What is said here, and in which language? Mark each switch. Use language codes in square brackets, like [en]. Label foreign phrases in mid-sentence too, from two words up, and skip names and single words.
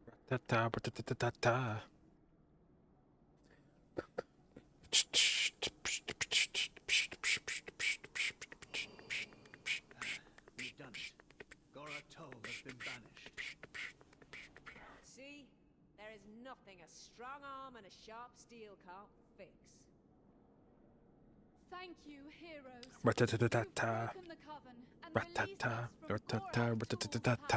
[en] We've done it. Goratol has been banished. See? There is nothing a strong arm and a sharp steel can't fix. Thank you, heroes. Ra-ta-ta-ta-ta. You've broken the coven and released Ra-ta-ta, us from ra-ta-ta, Goraktol's ra-ta-ta-ta-ta.